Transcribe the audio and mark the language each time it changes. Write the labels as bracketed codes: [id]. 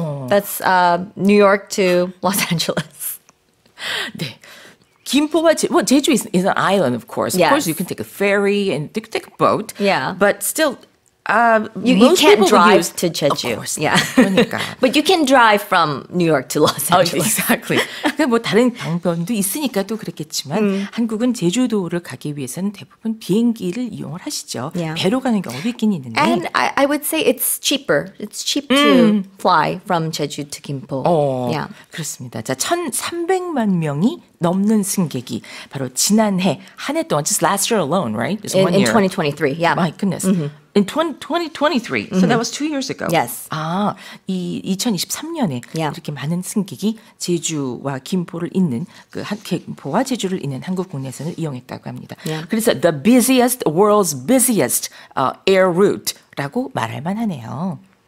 [en] That's New York to Los Angeles. [ko] 네. [en] 김포와 제주 is an island, of course. Yes. Of course, you can take a ferry and take a boat. Yeah. But still, you can't drive to Jeju. Of course. Yeah. [ko] 그러니까. [en] But you can drive from New York to Los Angeles. Exactly. [ko] 그러니까 뭐 다른 방법도 있으니까 또 그랬겠지만 한국은 제주도를 가기 위해서는 대부분 비행기를 이용을 하시죠. [en] Yeah. [ko] 배로 가는 경우도 있긴 있는데. [en] And I would say it's cheaper. It's cheap to fly from Jeju to Gimpo. Yeah. [ko] 그렇습니다. 자, 1,300만 명이 넘는 승객이 바로 지난해 한 해 동안, [en] just last year alone, right? Just one In year. 2023, yeah. My goodness. In 2023, so that was 2 years ago. Yes. [ko] 이 2023년에 [en] Yeah. [ko] 이렇게 많은 승객이 제주와 김포를 잇는 김포와 제주를 잇는 한국 국내선을 이용했다고 합니다. [en] Yeah. [ko] 그래서 [en] the world's busiest air route [ko] 라고 말할 만하네요.